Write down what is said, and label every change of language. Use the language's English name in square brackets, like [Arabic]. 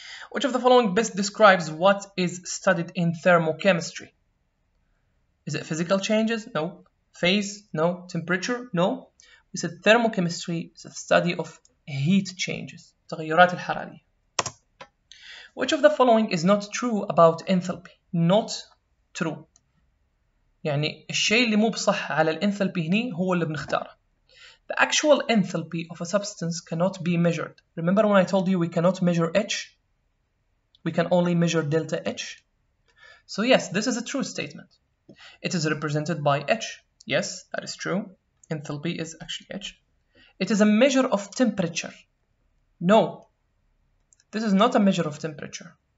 [English] Which of the following best describes what is studied in thermochemistry? Is it physical changes? No. Phase? No. Temperature? No. We said thermochemistry is a study of heat changes. [Arabic] التغيرات الحرارية. [English] Which of the following is not true about enthalpy? Not true. [Arabic] يعني الشيء اللي مو بصح على الانثالبي هني هو اللي بنختاره. [English] The actual enthalpy of a substance cannot be measured. Remember when I told you we cannot measure H? We can only measure delta H. So yes, this is a true statement. It is represented by H. Yes, that is true. Enthalpy is actually H. It is a measure of temperature. No, this is not a measure of temperature.